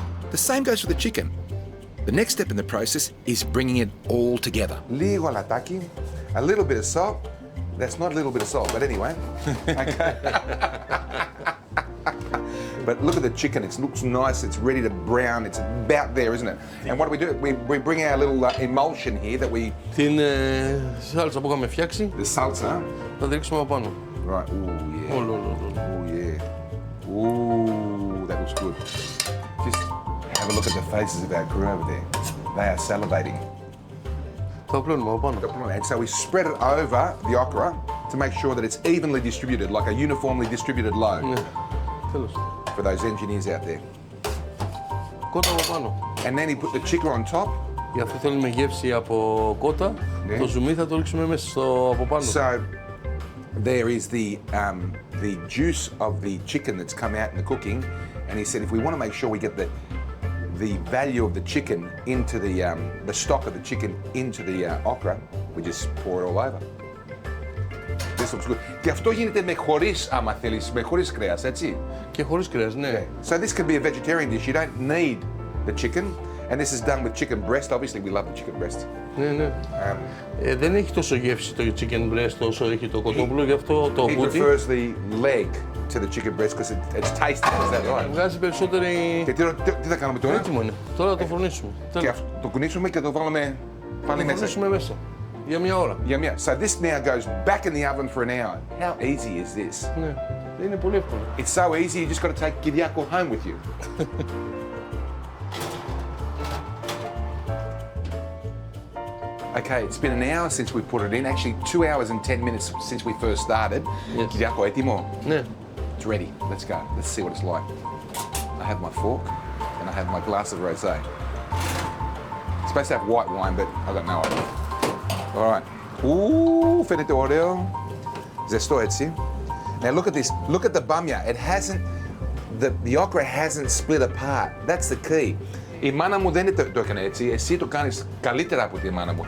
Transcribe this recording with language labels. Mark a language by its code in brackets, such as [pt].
[en] The same goes for the chicken. The next step in the process is bringing it all together. [el] Λίγο αλατάκι, [en] a little bit of salt. That's not a little bit of salt, but anyway. Okay. But look at the chicken, it looks nice, it's ready to brown, it's about there, isn't it? And what do? We bring our little emulsion here that we... [el] Την σάλτσα που είχαμε φτιάξει. [en] The salsa. [el] Θα ρίξουμε από πάνω. [en] Right, ooh, yeah. Oh, yeah. Ooh, that looks good. Just have a look at the faces of our crew over there. They are salivating. [el] Το πλώνουμε από πάνω. [en] And so we spread it over the okra to make sure that it's evenly distributed, like a uniformly distributed load. [el] Ναι, τέλος. [en] For those engineers out there. [el] Κότα από πάνω. [en] And then he put the chicken on top. [el] Γι' αυτό θέλουμε γεύση από κότα. Ναι. Το ζουμί θα το ρίξουμε μέσα από πάνω. [en] So there is the juice of the chicken that's come out in the cooking, and he said if we want to make sure we get the value of the chicken into the stock of the chicken into the okra, we just pour it all over. This looks good. [el] Και αυτό γίνεται με χωρίς, άμα θέλεις, με χωρίς κρέας, έτσι. Και χωρίς κρέας, ναι. [en] So this can be a vegetarian dish. You don't need the chicken, and this is done with chicken breast. Obviously, we love the chicken breast. [el] Ναι, ναι. Δεν έχει τόσο γεύση το chicken breast όσο έχει το κοτόπουλο, γι' αυτό το μπούτι. [en] He prefers the leg to the chicken breast because it's tasty. Is that right? [el] Βγάζει περισσότερη... Και τι θα κάνουμε τώρα? Έτοιμο είναι. Τώρα θα το φουρνίσουμε. Και το κουνήσουμε και το βάλουμε πάλι μέσα. Το φουρνίσουμε μέσα. Για μια ώρα. Για μια. [en] So this now goes back in the oven for an hour. How easy is this? [el] Ναι. Είναι πολύ εύκολο. [en] It's so easy, you just got to take Kyriakos home with you. Okay, it's been an hour since we put it in. Actually, 2 hours and 10 minutes since we first started. Yes. [el] Kyriako, έτοιμο? Ναι. [en] It's ready. Let's go. Let's see what it's like. I have my fork and I have my glass of rosé. It's supposed to have white wine, but I got no idea. All right. [el] Ooh, φαίνεται ωραίο. Ζεστό έτσι. [en] Now look at this. Look at the bamya. It hasn't, the okra hasn't split apart. That's the key. [el] Η μάνα μου δεν το έκανε έτσι. Εσύ το κάνεις καλύτερα από τη μάνα μου.